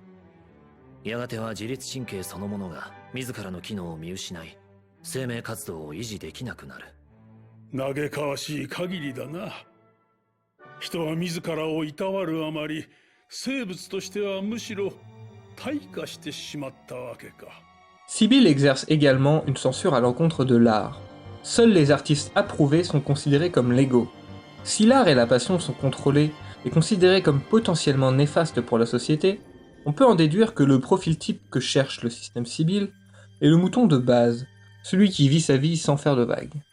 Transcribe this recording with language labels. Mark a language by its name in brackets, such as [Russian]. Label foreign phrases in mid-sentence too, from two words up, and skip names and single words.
[Japanese] やがては自律神経そのものが自らの機能を見失い、生命活動を維持できなくなる。嘆かわしい限りだな。人は自らをいたわるあまり、生物としてはむしろ退化してしまったわけか。 [French] Sibyl exerce également une censure à l'encontre de l'art. Seuls les artistes approuvés sont considérés comme légaux. Si l'art et la passion sont contrôlés et considérés comme potentiellement néfastes pour la société, on peut en déduire que le profil type que cherche le système Sibyl est le mouton de base, celui qui vit sa vie sans faire de vagues.